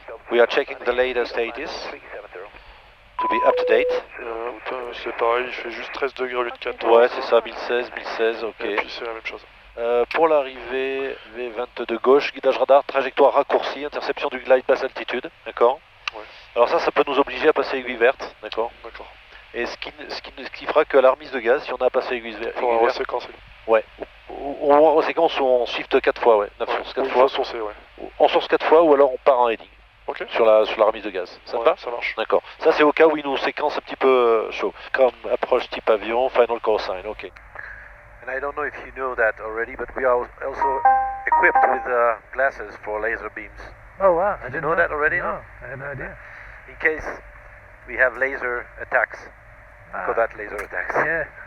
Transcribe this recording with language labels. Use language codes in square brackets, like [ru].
[en] We are checking the latest 80s to be up to date. [fr] C'est pareil, il fait juste 13 degrés au lieu de 14. Ouais, c'est ça, 1016, ok. Et puis c'est la même chose. Pour l'arrivée, V22 gauche, guidage radar, trajectoire raccourcie, interception du glide basse altitude, d'accord. Ouais. Alors ça peut nous obliger à passer aiguille verte, d'accord. D'accord. Et ce qui fera qu'à la remise de gaz, si on a passé aiguille verte... Faut reséquencer. Ouais. On reséquence ou on shift 4 fois, ouais. 9 sources 4 fois. Faut sourcer, ouais. On source 4 fois ou alors on part en heading. Ok. Sur la remise de gaz. Ça te va? Ça marche. D'accord. Ça c'est au cas où il nous séquence un petit peu chaud. Comme approche type avion, final call sign, ok. [en] And I don't know if you know that already, but we are also equipped with glasses for laser beams. Oh wow, Did you know that already? No, I had no idea. In case we have laser attacks. Call that laser attacks. Yeah.